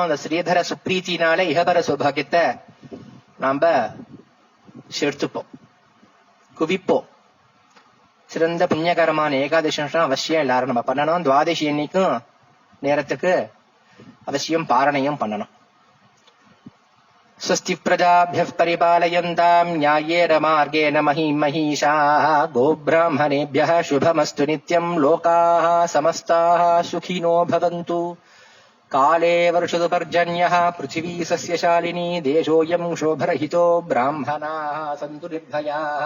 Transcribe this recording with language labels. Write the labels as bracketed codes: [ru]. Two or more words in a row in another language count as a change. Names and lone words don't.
[ta] அந்த ஸ்ரீதர சுப்ரீத்தினால இகபர சௌபாகியத்தை நாம சேர்த்துப்போம், குவிப்போம். சிறந்த புண்ணியகரமான ஏகாதசி அனுஷ்டானம் அவசியம் எல்லாரும் நம்ம பண்ணணும். துவாதசி அன்னைக்கும் நேரத்துக்கு அவசியம் பாரணையும் பண்ணணும். [sa] स्वस्ति प्रजाभ्यः परिपालयन्ताम् न्याय्येन मार्गेण महीषाः गोब्राह्मणेभ्यः शुभमस्तु नित्यम् लोकाः समस्ताः सुखिनो भवन्तु। काले वर्षतु पर्जन्यः पृथिवी सस्यशालिनी देशोऽयम् शोभरहितो ब्राह्मणाः सन्तु निर्भयाः।